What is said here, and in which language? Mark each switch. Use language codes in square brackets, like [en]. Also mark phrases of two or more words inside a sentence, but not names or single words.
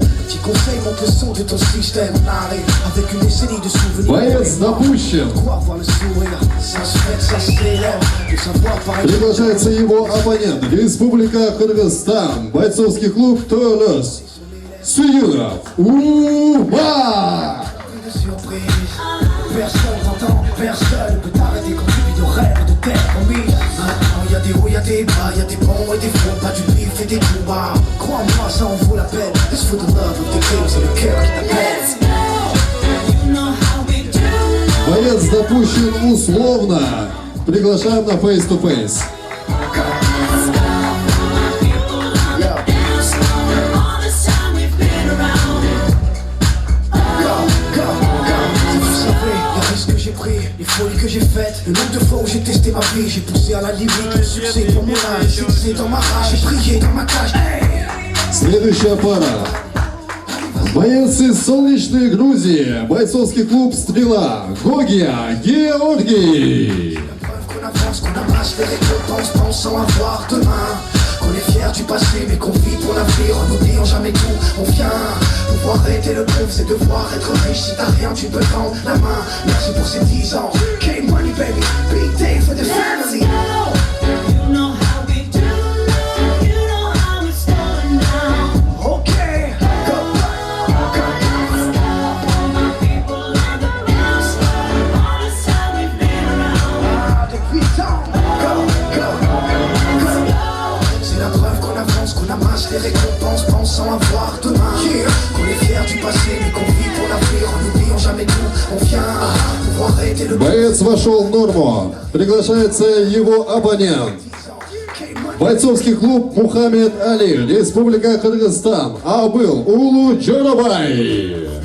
[fr] Petit conseil, monte le son de ton système. Allez, avec une décennie de souvenirs. [ru] Боец допущен. Приглашается его оппонент, Республика Кыргызстан, бойцовский клуб Толос Суюров Ума. [fr] Personne t'entend, personne ne peut t'arrêter quand tu vis de rêves de terre promise. Maintenant y'a des hauts, y'a des bas, y'a des bons et des faux, pas du bif et des coups bas. Crois-moi, ça en vaut la peine. [en] This for the love of the game, [fr] c'est le cœur qui t'appelle. [ru] Боец допущен условно. Приглашаем на [en] face to face. [fr] Les folies que j'ai faites, le nombre de fois où j'ai testé ma vie, j'ai poussé à la limite, le succès pour mon âge, j'ai fixé dans ma rage, j'ai prié dans ma cage. [ru] Следующая пара. Боец из солнечной Грузии, бойцовский клуб «Стрела» Гогия Георгий. [fr] Qu'on avance, qu'on amasse les récompenses, pensant avoir demain. Qu'on est fier du passé, mais qu'on vit pour l'avenir, en n'oubliant jamais tout. On vient, pouvoir arrêter le preuve, c'est devoir être riche. Si t'as rien, tu peux tendre la main. Merci pour ces 10 ans. [en] K-Money, baby, big day for the family. You know how we do, you know how it's going down. Okay, go, go, go. All my people on the dance floor, all the time we've been around. [fr] Depuis tant, [en] go, go, go. [fr] C'est la preuve qu'on avance, qu'on amasse les récompenses, pensant avoir demain. Yeah. Qu'on est fier du passé, mais qu'on vit pour l'avenir, en n'oubliant jamais tout. On vient, pouvoir arrêter le [ru] Боец вошел в норму. Приглашается его оппонент. Бойцовский клуб Мухаммед Али, Республика Кыргызстан, а был Улу Джорабай.